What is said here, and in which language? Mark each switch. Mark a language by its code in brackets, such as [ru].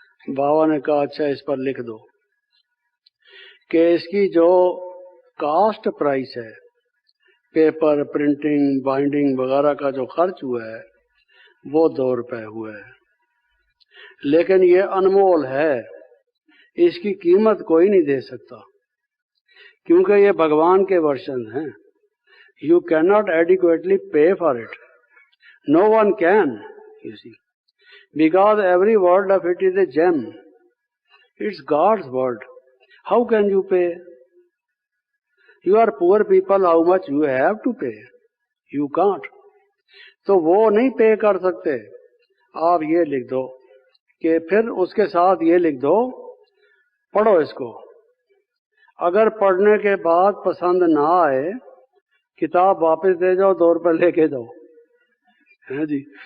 [hi] बाबा ने कहा अच्छा इस पर लिख दो कि इसकी जो कास्ट प्राइस है, पेपर, प्रिंटिंग, बाइंडिंग वगैरह का जो खर्च हुआ है वो 2 रुपए हुए है, लेकिन ये अनमोल है, इसकी कीमत कोई नहीं दे सकता, क्योंकि ये भगवान के वर्शन हैं। [en] You cannot adequately pay for it. No one can, you see, because every word of it is a gem. It's God's word. How can you pay? You are poor people, how much you have to pay? You can't. [hi] तो वो नहीं पे कर सकते। आप ये लिख दो कि फिर उसके साथ ये लिख दो, पढ़ो इसको, अगर पढ़ने के बाद पसंद ना आए किताब वापस दे जाओ, 2 रुपए लेके जाओ, है जी।